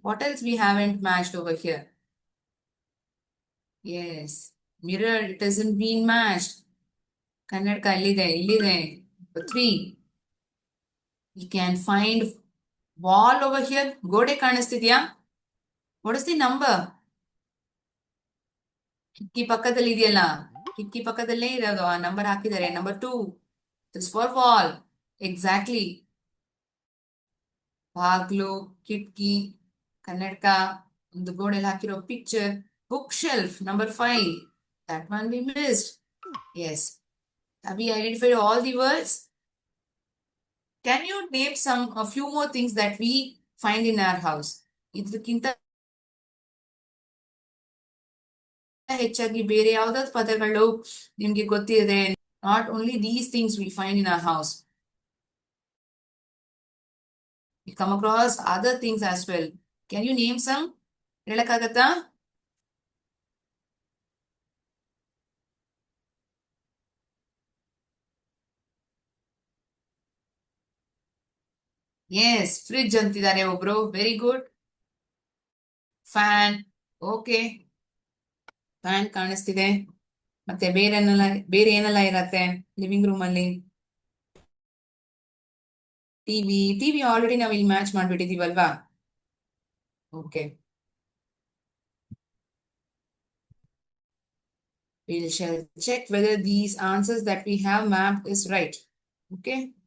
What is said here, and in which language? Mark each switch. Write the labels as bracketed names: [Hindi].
[English] What else we haven't matched over here? Yes, mirror. It hasn't been matched. [Kannada] ಕನ್ನಡಕ ಇಲ್ಲಿದೆ. [English] 3. We can find wall over here. [Kannada] ಗೋಡೆ ಕಾಣಿಸ್ತಿದ್ಯಾ? [English] What is the number? [Kannada] ಕಿಟಕಿ ಪಕ್ಕದಲ್ಲಿ ಇದೆಯಲ್ಲ, ಕಿಟಕಿ ಪಕ್ಕದಲ್ಲೇ ಇರೋದು. ಆ ನಂಬರ್ ಹಾಕಿದ್ದಾರೆ. Number 2. [English] This for wall. Exactly. [Kannada] ಬಾಗ್ಲು, ಕಿಟಕಿ, ಕನ್ನಡಕ, ಒಂದು ಗೋಡೆಯಲ್ಲಿ ಹಾಕಿರೋ picture. [English] Book shelf. Number 5. That one we missed. Yes. Have we identified all the words? Can you name a few more things that we find in our house? [Kannada] ಇದಕ್ಕಿಂತ ಹೆಚ್ಚಾಗಿ ಬೇರೆ ಯಾವ್ದಾದ್ರು ಪದಗಳು ನಿಮ್ಗೆ ಗೊತ್ತಿದೆ? [English] Not only these things we find in our house. We come across other things as well. Can you name some? [Kannada] ಹೇಳಕ್ಕಾಗತ್ತಾ? S fridge ಅಂತಿದ್ದಾರೆ ಒಬ್ರು, [English] Very good. [Kannada] Fan, okay, fan ಕಾಣಿಸ್ತಿದೆ. ಮತ್ತೆ ಬೇರೆ ಏನೆಲ್ಲ ಇರತ್ತೆ ಲಿವಿಂಗ್ ರೂಮ್ ಅಲ್ಲಿ? ಟಿವಿ ಆಲ್ರೆಡಿ ನಾವು ಇಲ್ಲಿ match ಮಾಡ್ಬಿಟ್ಟಿದೀವಲ್ವಾ? [English] Okay, we shall check whether these answers that we have mapped is right. Okay.